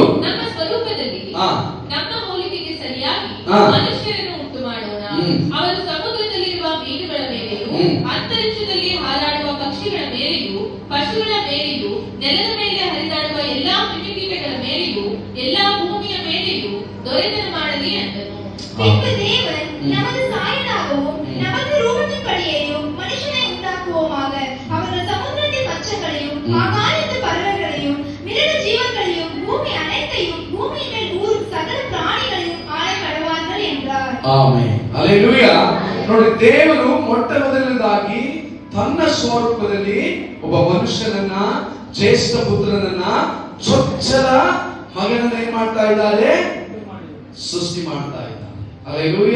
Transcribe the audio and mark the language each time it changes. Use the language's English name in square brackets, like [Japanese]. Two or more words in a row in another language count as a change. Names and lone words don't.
[Kannada] ನಮ್ಮ ಸ್ವರೂಪದಲ್ಲಿ ನಮ್ಮ ಹೋಲಿಕೆಗೆ ಸರಿಯಾಗಿ ಮನುಷ್ಯರನ್ನು ಉಂಟು ಮಾಡೋಣ. ಅವರು ಸಮುದ್ರದಲ್ಲಿರುವ ಮೀನುಗಳ ಮೇಲೆಯೂ ಅಂತರಿಕ್ಷದಲ್ಲಿ ಹಾರಾಡುವ ಪಕ್ಷಿಗಳ ಮೇಲೆಯೂ ಪಶುಗಳ ಮೇಲೆಯೂ ನೆಲದ ಮೇಲೆ ಹರಿದಾಡುವ ಎಲ್ಲಾ ಕ್ರಿಮಿಕೀಟಗಳ ಮೇಲೆಯೂ ಎಲ್ಲಾ ಭೂಮಿಯ ಮೇಲೆಯೂ ದೊರೆತನ ಮಾಡಲಿ ಅಂದನು. [Tamil] பின்பு தேவன் நமது சாயலாகவும் நமது ரூபத்தின்படியேயும் மனுஷனை உண்டாக்குவோமாக. அவர்கள் சமுத்திரத்தின் மச்சங்களையும் ஆகாயத்து பறவைகளையும் மிருக ஜீவன்களையும் பூமி அனைத்தையும் பூமியின் மேல் ஊரும் சகல பிராணிகளையும் ஆள கடவார்கள் என்றார். [Kannada] ಆಮೆನ್, ಹಲ್ಲೆಲೂಯಾ. ನೋಡಿ, ದೇವರು ಮೊಟ್ಟ ಮೊದಲನೇದಾಗಿ ತನ್ನ ಸ್ವರೂಪದಲ್ಲಿ ಒಬ್ಬ ಮನುಷ್ಯನನ್ನ, ಜ್ಯೇಷ್ಠ ಪುತ್ರನನ್ನ, ಚೊಚ್ಚಲ ಮಗನನ್ನ ಏನ್ ಮಾಡ್ತಾ ಇದ್ದಾರೆ? ಸೃಷ್ಟಿ ಮಾಡ್ತಾ ಇದ್ದಾರೆ. ಹಲ್ಲೆಲೂಯಾ.